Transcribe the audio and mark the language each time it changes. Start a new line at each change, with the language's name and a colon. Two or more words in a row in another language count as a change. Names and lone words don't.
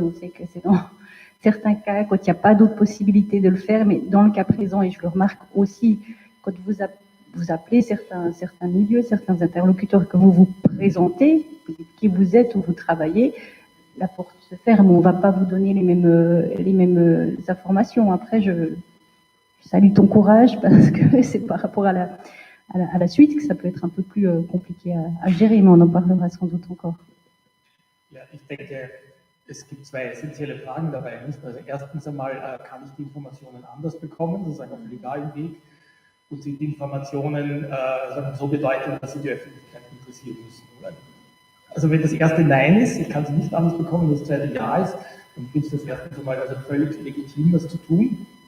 French: On sait que c'est dans certains cas, quand il n'y a pas d'autre possibilité de le faire, mais dans le cas présent, et je le remarque aussi, quand vous appelez certains milieux, certains interlocuteurs que vous vous présentez, qui vous êtes ou vous travaillez, la porte se ferme, on ne va pas vous donner les mêmes informations. Après, je salue ton courage parce que c'est par rapport à la suite que ça peut être un peu plus compliqué à gérer, mais on en parlera sans doute encore.
German: Ja, ich denke, es gibt 2 essentielle Fragen dabei. Also erstens einmal, kann ich die Informationen anders bekommen, sozusagen auf legalem Weg, und sind die Informationen so bedeutend, dass sie die Öffentlichkeit interessieren müssen. Oder? Also wenn das erste Nein ist, ich kann sie nicht anders bekommen, das zweite Ja ist, dann finde ich das erstens einmal also völlig legitim, das zu tun.